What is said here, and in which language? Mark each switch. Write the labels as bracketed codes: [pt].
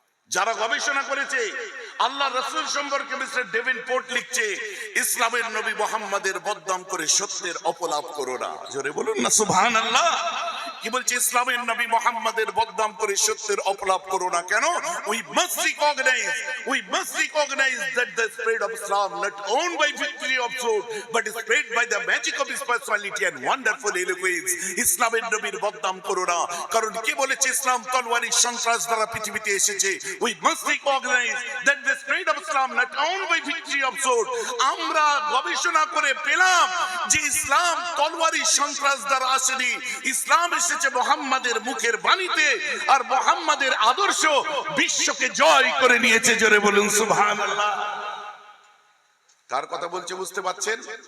[bn] যারা গবেষণা করেছে, আল্লাহ রাসূল সম্পর্কে মিস্টার ডেভেনপোর্ট লিখছে, ইসলামের নবী মুহাম্মদের বদনাম করে সত্যের অপলাপ করো না। জোরে বলুন না সুবহানাল্লাহ। কি বলছে, ইসলামের নবী মুহাম্মদের বদনাম করে সত্যের অপলাপ করো না। কেন? [en] we must recognize that the spread of Islam not owned by victory of sword but is spread by the magic of his personality and wonderful eloquence. [bn] ইসলামের নবীর বদনাম করো না, কারণ কে বলেছে ইসলাম তলোয়ারি সন্ত্রাস দ্বারা পৃথিবীতে এসেছে। [en] we must recognize that the spread of Islam not owned by victory of sword. [bn] আমরা গবেষণা করে পেলাম যে ইসলাম তলোয়ারি সন্ত্রাস দ্বারা আসেনি, ইসলাম এসেছে মুহাম্মাদের মুখের বাণীতে, আর মুহাম্মাদের আদর্শ বিশ্বকে জয় করে নিয়েছে। জোরে বলুন সুবহানাল্লাহ। কার কথা বলছে বুঝতে পারছেন?